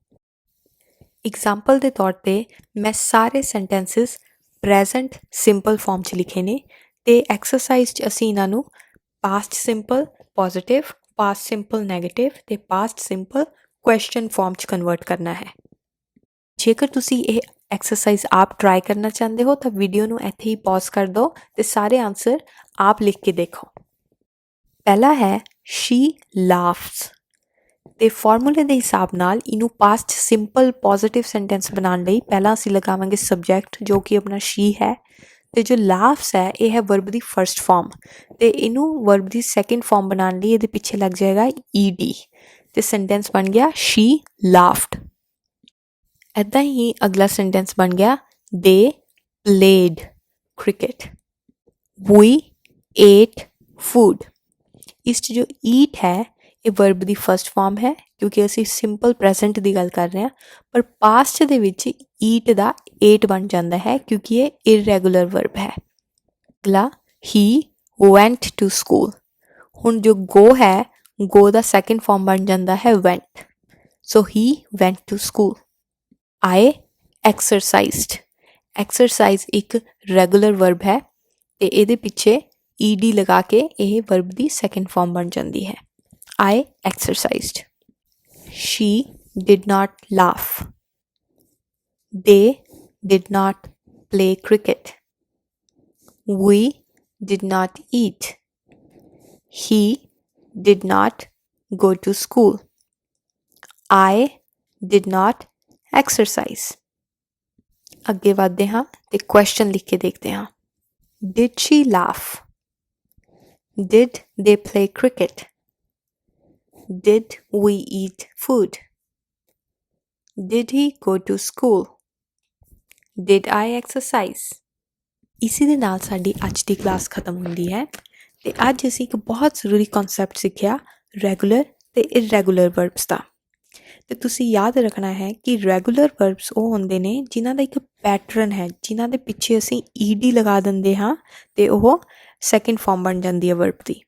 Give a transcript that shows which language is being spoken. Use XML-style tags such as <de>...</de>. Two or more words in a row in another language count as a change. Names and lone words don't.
<pa>ਐਗਜ਼ਾਮਪਲ ਦੇ ਤੌਰ 'ਤੇ ਮੈਂ ਸਾਰੇ</pa> <en>sentences present simple form</en> <pa>'ਚ ਲਿਖੇ ਨੇ ਅਤੇ ਐਕਸਰਸਾਈਜ਼ 'ਚ ਅਸੀਂ ਇਹਨਾਂ ਨੂੰ</pa> <en>past simple positive, past simple negative</en> <pa>ਅਤੇ</pa> <en>past simple question form</en> <pa>'ਚ ਕਨਵਰਟ ਕਰਨਾ ਹੈ। ਜੇਕਰ ਤੁਸੀਂ ਇਹ ਐਕਸਰਸਾਈਜ਼ ਆਪ ਟਰਾਈ ਕਰਨਾ ਚਾਹੁੰਦੇ ਹੋ ਤਾਂ ਵੀਡੀਓ ਨੂੰ ਇੱਥੇ ਹੀ ਪੌਜ਼ ਕਰ ਦਿਓ ਅਤੇ ਸਾਰੇ ਆਨਸਰ ਆਪ ਲਿਖ ਕੇ ਦੇਖੋ। ਪਹਿਲਾ ਹੈ</pa> <en>she laughs,</en> <pa>ਅਤੇ ਫਾਰਮੂਲੇ ਦੇ ਹਿਸਾਬ ਨਾਲ ਇਹਨੂੰ</pa> <en>past simple positive sentence</en> <pa>ਬਣਾਉਣ ਲਈ ਪਹਿਲਾਂ ਅਸੀਂ ਲਗਾਵਾਂਗੇ ਸਬਜੈਕਟ ਜੋ ਕਿ ਆਪਣਾ she ਹੈ, ਅਤੇ ਜੋ laughs ਹੈ ਇਹ ਹੈ ਵਰਬ ਦੀ</pa> <en>first form,</en> <pa>ਅਤੇ ਇਹਨੂੰ ਵਰਬ ਦੀ</pa> <en>second form</en> <pa>ਬਣਾਉਣ ਲਈ ਇਹਦੇ ਪਿੱਛੇ ਲੱਗ ਜਾਏਗਾ ed, ਅਤੇ ਸੈਂਟੈਂਸ ਬਣ ਗਿਆ</pa> <en>she laughed।</en> <pa>ਇੱਦਾਂ ਹੀ ਅਗਲਾ ਸੈਂਟੈਂਸ ਬਣ ਗਿਆ</pa> <en>they played cricket, we ate food।</en> <pa>ਇਸ 'ਚ ਜੋ ਈਟ ਹੈ ਇਹ ਵਰਬ ਦੀ</pa> <en>first form</en> <pa>ਹੈ ਕਿਉਂਕਿ ਅਸੀਂ</pa> <en>simple present</en> <pa>ਦੀ ਗੱਲ ਕਰ ਰਹੇ ਹਾਂ, ਪਰ ਪਾਸਟ ਦੇ ਵਿੱਚ ਈਟ ਦਾ ਏਟ ਬਣ ਜਾਂਦਾ ਹੈ ਕਿਉਂਕਿ ਇਹ</pa> <en>irregular verb</en> <pa>ਹੈ।</pa> <en>ਅਗਲਾ he went to school।</en> <pa>ਹੁਣ ਜੋ ਗੋ ਹੈ, ਗੋ ਦਾ</pa> <en>second form</en> <pa>ਬਣ ਜਾਂਦਾ ਹੈ went,</pa> <en>so he went to school. I exercised।</en> <pa>ਐਕਸਰਸਾਈਜ਼ ਇੱਕ</pa> <en>regular verb</en> <pa>ਹੈ ਅਤੇ ਇਹਦੇ ਪਿੱਛੇ ed ਲਗਾ ਕੇ ਇਹ ਵਰਬ ਦੀ</pa> <en>second form</en> <pa>ਬਣ ਜਾਂਦੀ ਹੈ</pa> <en>I exercised। she did not laugh, they did not play cricket, we did not eat, he did not go to school, I did not exercise।</en> <pa>ਅੱਗੇ ਵਧਦੇ ਹਾਂ ਅਤੇ ਕੁਐਸਚਨ ਲਿਖ ਕੇ ਦੇਖਦੇ ਹਾਂ</pa> <en>did she laugh, did they play cricket, did we eat food, did he go to school, did I exercise।</en> <pa>ਇਸੇ ਦੇ ਨਾਲ ਸਾਡੀ ਅੱਜ ਦੀ ਕਲਾਸ ਖਤਮ ਹੁੰਦੀ ਹੈ ਅਤੇ ਅੱਜ ਅਸੀਂ ਇੱਕ ਬਹੁਤ ਜ਼ਰੂਰੀ ਕਨਸੈਪਟ ਸਿੱਖਿਆ ਰੈਗੂਲਰ ਤੇ</pa> <en>irregular verbs</en> <pa>ਦਾ। ਤੇ ਤੁਸੀਂ ਯਾਦ ਰੱਖਣਾ ਹੈ ਕਿ</pa> <en>regular verbs</en> <pa>ਉਹ ਹੁੰਦੇ ਨੇ ਜਿਨ੍ਹਾਂ ਦਾ ਇੱਕ ਪੈਟਰਨ ਹੈ, ਜਿਨ੍ਹਾਂ ਦੇ ਪਿੱਛੇ ਅਸੀਂ ਈਡੀ ਲਗਾ ਦਿੰਦੇ ਹਾਂ ਤੇ ਉਹ</pa> <en>second form</en> <pa>ਬਣ ਜਾਂਦੀ ਹੈ ਵਰਬ ਦੀ।</pa>